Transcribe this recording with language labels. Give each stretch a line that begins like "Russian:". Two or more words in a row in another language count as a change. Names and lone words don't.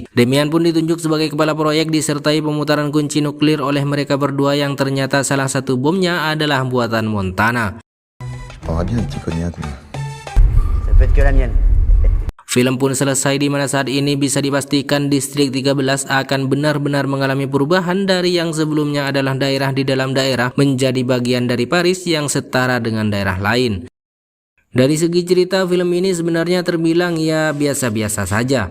Indonesian: Damian pun ditunjuk sebagai kepala proyek disertai pemutaran kunci nuklir oleh mereka berdua yang ternyata salah satu bomnya adalah buatan Montana.
French: Prendra bien un petit cognac, mais... Ça peut être que la mienne.
Indonesian: Film pun selesai di mana saat ini bisa dipastikan Distrik 13 akan benar-benar mengalami perubahan dari yang sebelumnya adalah daerah di dalam daerah menjadi bagian dari Paris yang setara dengan daerah lain. Dari segi cerita, film ini sebenarnya terbilang ya biasa-biasa saja.